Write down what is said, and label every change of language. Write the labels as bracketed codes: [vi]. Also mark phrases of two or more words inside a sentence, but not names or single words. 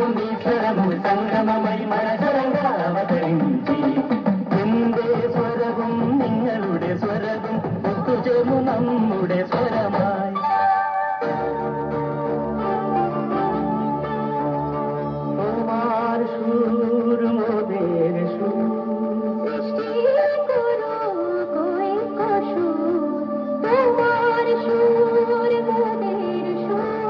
[te] నీ స్వరము సంగమమై మనసరంగా అవతరించి [ml] എന്റെ സ്വരവും നിങ്ങളുടെ സ്വരവും ഒത്തുചേർന്നു നമ്മുടെ സ്വരമായി. [bn] সুর মোদের সুর সৃষ্টি করো [hi] कोई कसूर [bn] তোমার সুর মোদের সুর।